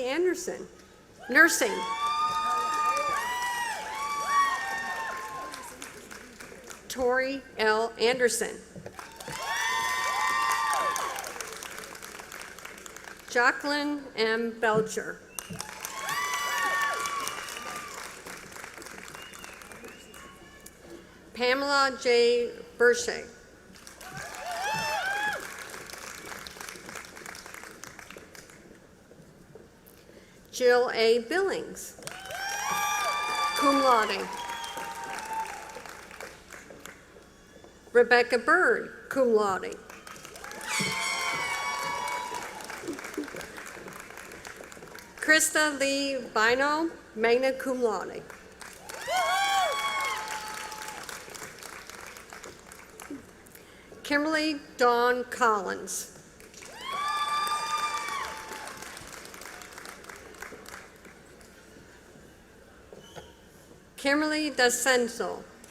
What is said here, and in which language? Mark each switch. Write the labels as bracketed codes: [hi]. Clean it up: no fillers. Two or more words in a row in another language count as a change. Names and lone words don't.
[en] Anderson, nursing. Tori L. Anderson. Jacqueline M. Belcher. Pamela J. Burche. Jill A. Billings, [la] cum laude. [en] Rebecca Bird, [la] cum laude. [en] Krista Lee Bino, [la] magna cum laude. [en] Kimberly Dawn Collins. Kimberly DeCenso.